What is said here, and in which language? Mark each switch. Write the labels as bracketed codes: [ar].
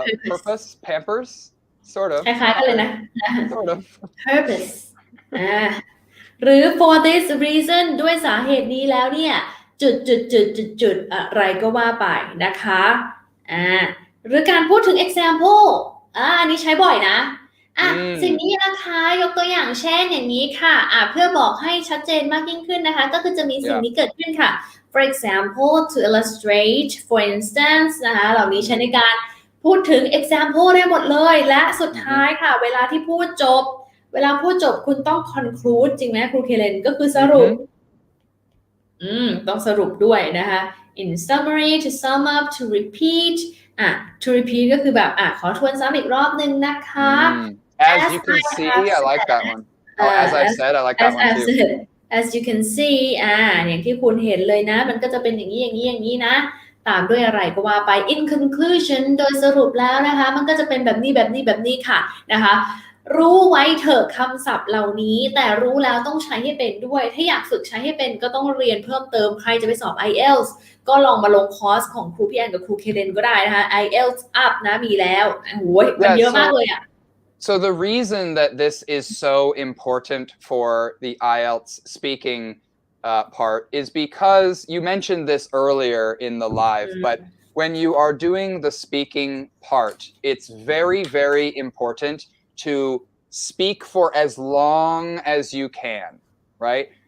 [en] purpose Pampers sort of [th] คล้ายๆกันเลยนะ [en] sort of [th] purpose หรือ for this reason ด้วยสาเหตุนี้แล้วเนี่ยจุดอะไรก็ว่าไปนะคะหรือการพูดถึง example อันนี้ใช้บ่อยนะสิ่งนี้นะคะยกตัวอย่างเช่นอย่างนี้ค่ะเพื่อบอกให้ชัดเจนมากยิ่งขึ้นนะคะก็คือจะมีสิ่งนี้เกิดขึ้นค่ะ for example to illustrate for instance นะคะเหล่านี้ใช้ในการพูดถึง example ได้หมดเลยและสุดท้ายค่ะเวลาที่พูดจบ คุณต้อง conclude จริงไหมครูเคเลนก็คือสรุปต้องสรุปด้วยนะคะ [en] in summary to sum up to repeat [th] to repeat ก็คือแบบขอทวนซ้ำอีกรอบนึงนะคะ [en] as you can see I like that one as I said I like that one too [th] as you can see อย่างที่คุณเห็นเลยนะมันก็จะเป็นอย่างนี้นะตามด้วยอะไรก็ว่าไป in conclusion โดยสรุปแล้วนะคะมันก็จะเป็นแบบนี้ค่ะนะคะรู้ไว้เถอะคำศัพท์เหล่านี้แต่รู้แล้วต้องใช้ให้เป็นด้วยถ้าอยากฝึกใช้ให้เป็นก็ต้องเรียนเพิ่มเติมใครจะไปสอบ IELTS ก็ลองมาลงคอร์สของครูพี่แอนกับครูเคเลนก็ได้นะคะ IELTS up นะมีแล้วมันเยอะมากเลย [en] So the reason that this is so important for the IELTS speaking part is because you mentioned this earlier in the live, but when you are doing the speaking part, it's very, very important to speak for as long as you can, right?